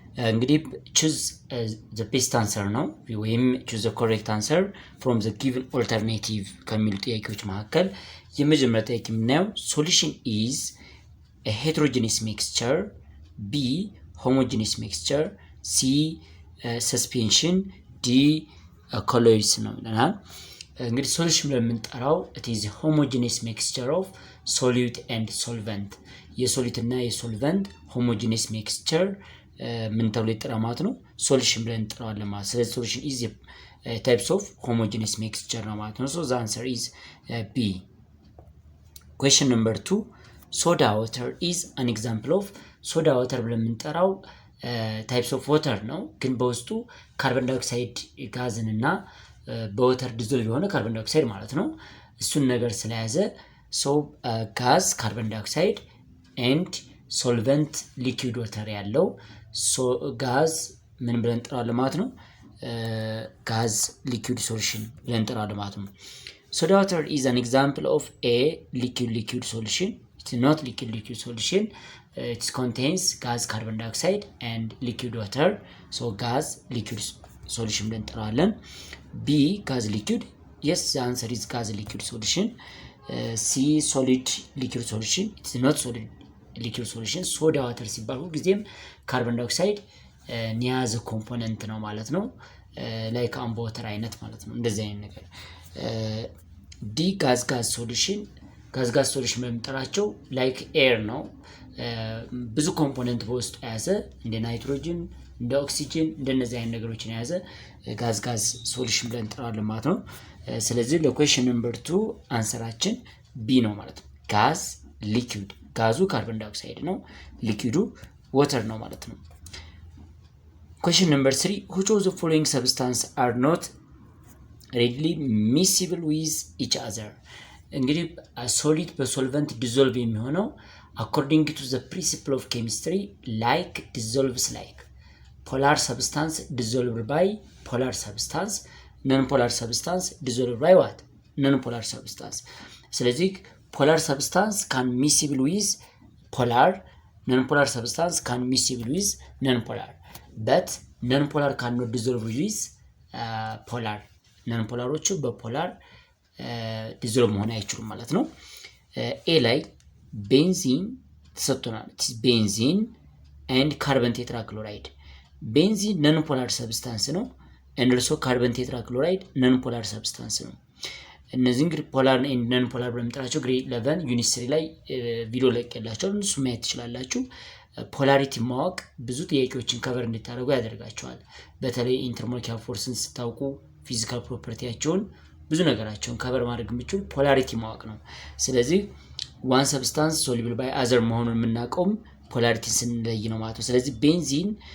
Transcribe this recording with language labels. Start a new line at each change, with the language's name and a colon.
English: እንግዲህ choose the best answer ነው ወይም choose the correct answer from the given alternative
Amharic: ከሚሉ ጥያቄዎች መካከል የመጀመሪያው ጥያቄ የምናየው
English: solution is a heterogeneous mixture, B homogeneous mixture, C
Amharic: suspension, D colloids ነው ይላል። እንግዲህ ሶሉሽን ብለን የምንጠራው
English: it is a homogeneous mixture of solute and solvent
Amharic: የሶሊድ እና የሶልቨንት homogeneous mixture ምን ተብሎ ይጠራል ማለት ነው? ሶሉሽን ብለን እንጠራዋለን ማለት። ስለዚህ ሶሉሽን is types of homogeneous mixture ነው ማለት ነው።
English: So the answer is B. Question number 2, soda water
Amharic: is an example of soda water ብለን የምንጠራው types of water ነው፣ ግን በውስጡ ካርቦን ዳይኦክሳይድ ጋዝን እና በወተር ዲዞልቭ የሆነ ካርቦን ዳይኦክሳይድ ማለት ነው። እሱን ነገር ስለያዘ so ጋዝ ካርቦን ዳይኦክሳይድ
English: and solvent liquid water
Amharic: ያለው ጋዝ ምን ብለን እንጠራዋለን ማለት ነው?
English: ጋዝ liquid solution
Amharic: ብለን እንጠራዋለን ማለት ነው።
English: Soda water is an example of a liquid solution. It's not liquid solution. It contains gas, carbon dioxide and liquid water. So gas liquid solution
Amharic: ብለን እንጠራዋለን።
English: B gas liquid. Yes, the answer is gas liquid solution. C solid liquid solution. It's not solid liquid solution.
Amharic: ሶዳ ዋተር ሲባል ሁልጊዜም ካርቦን ዳይኦክሳይድ የያዘ ኮምፖነንት ነው ማለት ነው። ላይክ አምቦ ዋተር አይነት ማለት ነው። እንደዚህ አይነት ነገር። ዲ ጋዝ ሶሉሽን ሶሉሽን በመጠራቸው ላይክ ኤር ነው። ብዙ ኮምፖነንት በውስጡ የያዘ እንደ ናይትሮጅን፣ እንደ ኦክሲጅን እንደነዚህ አይነት ነገሮችን የያዘ ጋዝ ሶሉሽን ብለን እንጠራዋለን ማለት ነው። ስለዚህ ለኩዌስችን ነምበር 2 አንሰራችን ቢ ነው ማለት ነው። ጋዝ ሊኩዊድ ጋዙ ካርቦን ዳይኦክሳይድ ነው፣ ሊኩዊዱ ዋተር ነው ማለት ነው።
English: Question number 3, which of the following substances are not readily miscible with each other?
Amharic: እንግዲህ ሶሊድ በሶልቨንት ዲዞልቭ የሚሆነው
English: according to the principle of chemistry like dissolves like polar substance dissolved by polar substance, non-polar substance dissolved by what? Non-polar substance. ስለዚህ polar substance can miscible with polar, non-polar substance can miscible with non-polar, but non-polar cannot dissolve with polar.
Amharic: non-polaሮቹ በፖላር ዲዞልቭ መሆን አይችሉም ማለት ነው። ኤ ላይ ቤንዚን ተሰጥቶናል። ቤንዚን
English: and carbon tetrachloride.
Amharic: ቤንዚን non-polar substance ነው and also carbon tetrachloride non-polar substance ነው። እነዚህ እንግዲህ ፖላር እና ነን ፖላር በመጠራቸው ግሬድ 11 ዩኒት 3 ላይ ቪዲዮ ለቀላችሁ እሱ ማየት ትችላላችሁ። ፖላሪቲ ማወቅ ብዙ ጥያቄዎችን ከቨር እንድታደርጉ ያደርጋቸዋል። በተለይ ኢንተርሞለኪውላር ፎርስን ስታውቁ ፊዚካል ፕሮፐርቲያቸውን ብዙ ነገራቸውን ከቨር ማድረግ የምትችሉ ፖላሪቲ ማወቅ ነው። ስለዚህ ዋን ሰብስታንስ ሶሉብል ባይ አዘር መሆኑን የምናውቀውም ፖላሪቲ ስንለይ ነው ማለት ነው። ስለዚህ ቤንዚን